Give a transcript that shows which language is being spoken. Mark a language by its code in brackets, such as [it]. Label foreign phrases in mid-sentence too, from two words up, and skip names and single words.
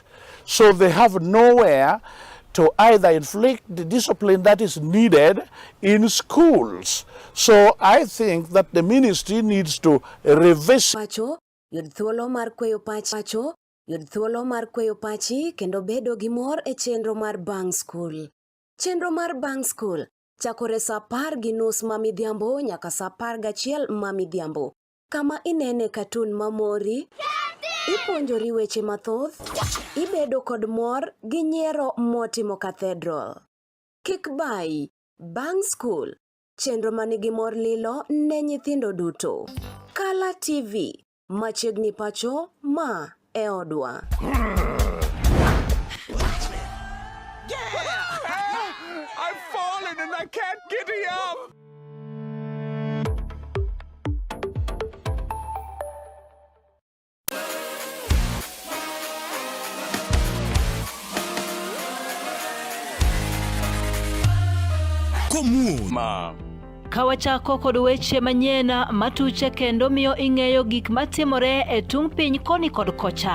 [en] So they have nowhere to either inflict the discipline that is needed in schools. So I think that the ministry needs to revisit. [luo] Pacho, yud thuolo mar kweyo pacho, yud thuolo mar kweyo pachi kendo bedo gi mor e chenro mar Bang School. Chenro mar Bang School chakore sa 10:30 mamidhiambo nyaka sa 11 mamidhiambo. Kama inene katun mamori, ipuonjori weche mathoth, ibedo kod mor gi nyiero motimo Cathedral. Kik bai, Bang School, chenro manigi mor lilo ne nyithindo duto. Kala TV, machiegni pacho ma e odwa. [en] I've fallen and I can't get up! [luo] Kawachako kod weche manyien matuche kendo miyo ing'eyo gik matimore e tung piny koni kod kocha.